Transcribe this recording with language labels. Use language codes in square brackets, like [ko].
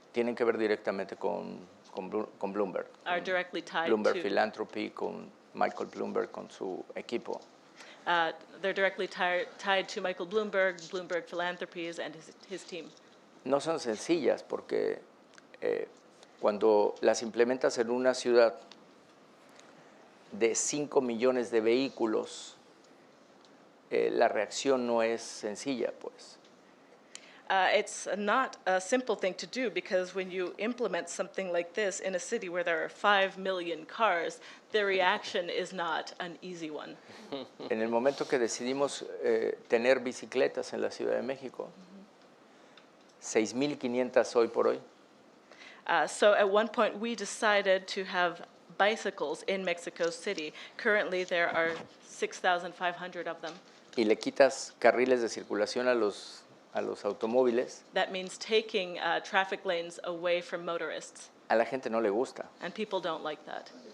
[es] tienen que ver directamente con Bloomberg. [en] are directly tied Bloomberg to [es] Philanthropy, con Michael Bloomberg, con su equipo. [en] they're directly tied to Michael Bloomberg, Bloomberg Philanthropies, and his team. [es] No son sencillas porque cuando las implementas en una ciudad de 5 millones de vehículos, la reacción no es sencilla, pues. [en] It's not a simple thing to do because when you implement something like this in a city where there are 5 million cars, the reaction is not an easy one. [es] En el momento que decidimos tener bicicletas en la Ciudad de México, 6,500 hoy por hoy, [en] So at one point we decided to have bicycles in Mexico City. Currently there are 6,500 of them. [es] y le quitas carriles de circulación a los automóviles, [en] That means taking traffic lanes away from motorists, [es] a la gente no le gusta. [en] and people don't like that.